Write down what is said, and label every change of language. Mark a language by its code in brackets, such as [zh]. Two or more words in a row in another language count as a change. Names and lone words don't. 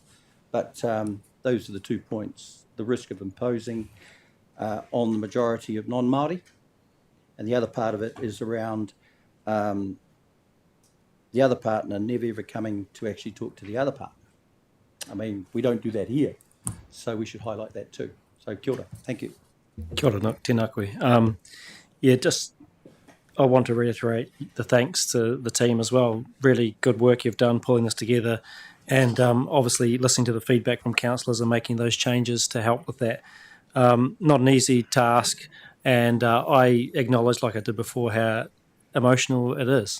[en] But those are the 2 points: the risk of imposing on the majority of non-Māori, and the other part of it is around the other partner never ever coming to actually talk to the other partner. I mean, we don't do that here, so we should highlight that too. [mi] So kia ora, [en] thank you. [mi] Kia ora, tēnā koe. [en] I want to reiterate the thanks to the team as well. Really good work you've done pulling this together, and obviously listening to the feedback from councillors and making those changes to help with that. Not an easy task, and I acknowledge, like I did before, how emotional it is.